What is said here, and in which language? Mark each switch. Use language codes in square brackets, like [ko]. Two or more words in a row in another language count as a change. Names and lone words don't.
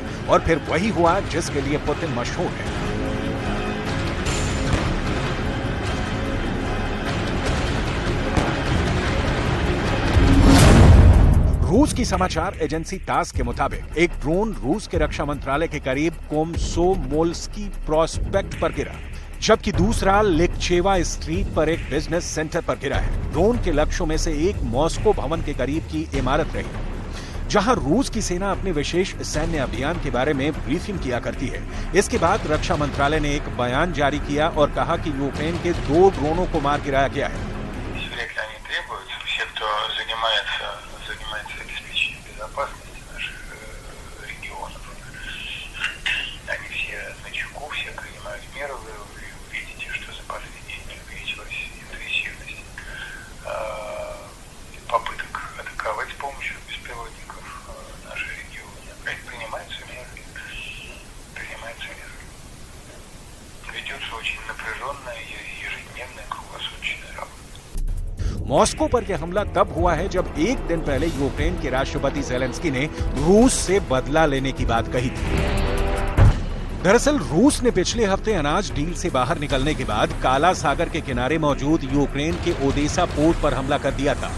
[hi] और फिर वही हुआ जिसके लिए पुतिन मशहूर है। रूस की समाचार एजेंसी तास के मुताबिक एक ड्रोन रूस के रक्षा मंत्रालय के करीब कोमसोमोल्स्की प्रोस्पेक्ट पर गिरा, जबकि दूसरा लिकचेवा स्ट्रीट पर एक [en] business center [hi] पर गिरा है। ड्रोन के लक्ष्यों में से एक मॉस्को भवन के करीब की इमारत रही, जहां रूस की सेना अपने विशेष सैन्य अभियान के बारे में ब्रीफिंग किया करती है। इसके बाद रक्षा मंत्रालय ने एक बयान जारी किया और कहा कि यूक्रेन के 2 ड्रोनों को मार गिराया गया है। [ru] обеспечением безопасности наших регионов. Они все на чеку, все принимают меры. Вы увидите, что за последние дни увеличилась интенсивность попыток атаковать с помощью беспилотников наши регионы. Принимаются меры. Ведется очень напряженная ежедневная круглосуточная работа. [hi] मॉस्को पर यह हमला तब हुआ है जब एक दिन पहले यूक्रेन के राष्ट्रपति ज़ेलेंस्की ने रूस से बदला लेने की बात कही थी। दरअसल रूस ने पिछले हफ्ते अनाज डील से बाहर निकलने के बाद काला सागर के किनारे मौजूद यूक्रेन के ओडेसा पोर्ट पर हमला कर दिया था।